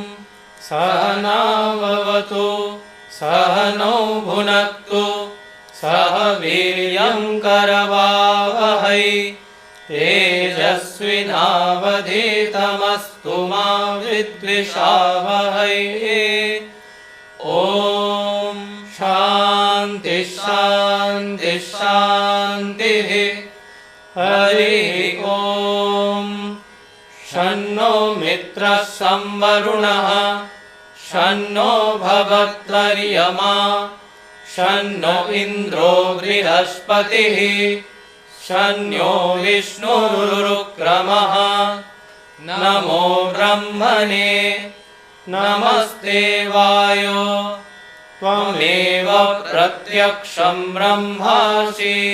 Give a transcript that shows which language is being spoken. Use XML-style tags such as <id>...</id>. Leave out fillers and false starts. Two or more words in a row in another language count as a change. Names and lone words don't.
<sa>সহনা ভবতু সহনৌ ভুনক্তু সহ বীর্যং করবাবহৈ তেজস্বিনাবধীতমস্তু মা বিদ্বিষাবহৈ। ওম শান্তি শান্তি শান্তি। হরি ওম। শন্নো মিত্রः সংবরুণः शन्नो भवत्वर्यमा शन्नो इन्द्रो बृहस्पतिः शन्यो विष्णुरुक्रमः नमो ब्रह्मणे नमस्ते वायो त्वमेव प्रत्यक्षं ब्रह्मासि</sa>